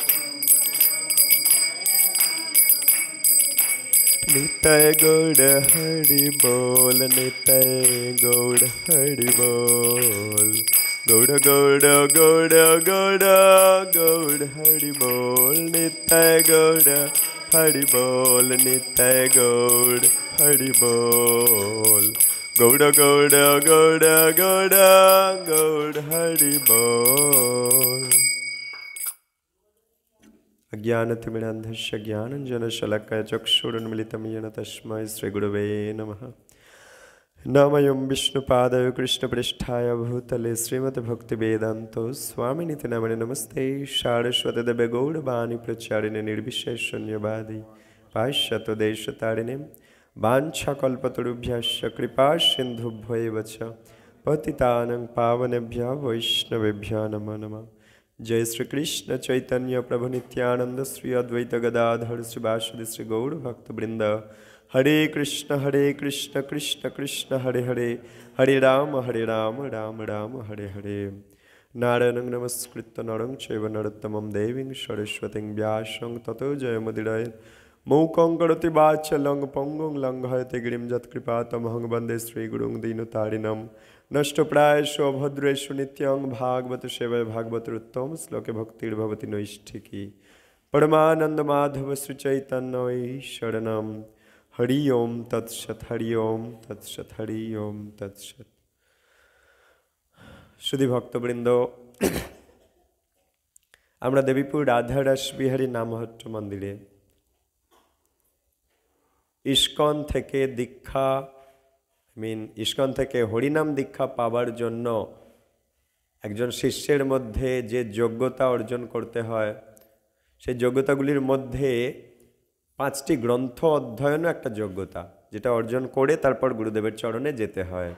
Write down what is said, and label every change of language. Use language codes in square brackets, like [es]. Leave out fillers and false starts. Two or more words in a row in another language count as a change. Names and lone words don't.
[bn] নিতাই গৌড় হরি বল, নিতাই গৌড় হরি বল, গৌড় গৌড় গৌড় গৌড় গৌড় হরি বল, নিতাই গৌড় হরি বল, নিতাই গৌড় হরি বল, গৌড় গৌড় গৌড় গৌড় গৌড় হরি বল। [sa] अज्ञानतिमिरान्धस्य ज्ञानञ्जनशलाकया चक्षुरुन्मिलितं येन तस्मै श्रीगुरवे नमः। नमोऽयं विष्णुपादाय कृष्णपृष्ठाय भूतले श्रीमद्भक्तिवेदान्तो स्वामिनिति नामिने नमस्ते सारस्वतीदेवे गौरवाणी प्रचारिणे निर्विशेषशून्यवादी पाश्चात्यदेशतारिणे वाञ्छाकल्पतरुभ्यश्च कृपासिन्धुभ्यो एव च पतितानां पावनेभ्यः वैष्णवेभ्यः नमो नमः। जय श्री कृष्ण चैतन्य प्रभु नित्यानंद श्री अद्वैत गदाधर श्रीवासुदेव श्री गौर भक्तवृंद। हरे कृष्ण कृष्ण कृष्ण हरे हरे, हरे राम राम राम हरे हरे। नारायणं नमस्कृत्य नरं चैव नरोत्तमं देवीं सरस्वतीं व्यासं ततो जयमुदीरयेत्। मूकं करोति वाचालं पङ्गुं लङ्घयते गिरिं यत्कृपातमहं वन्दे श्रीगुरुं दीनतारिणम्। नष्टप्रायेषु अभद्रेषु नित्यं भागवत सेवया भागवतोत्तम श्लोके भक्तिर्भवति नैष्ठिकी। परमानंद माधव श्री चैतन्य शरणम। हरि ओम तत्सत, हरि ओम तत्सत, हरि ओम तत्सत। सुधी भक्तवृंद, [bn] আমরা দেবীপুর রাধারাস বিহারী নামহট্ট মন্দিরে ইস্কন থেকে দীক্ষা ইস্কন থেকে হরিনাম দীক্ষা পাবার জন্য একজন শিষ্যের মধ্যে যে যোগ্যতা অর্জন করতে হয়, সেই যোগ্যতাগুলির মধ্যে 5টি গ্রন্থ অধ্যয়নও একটা যোগ্যতা, যেটা অর্জন করে তারপর গুরুদেবের চরণে যেতে হয়।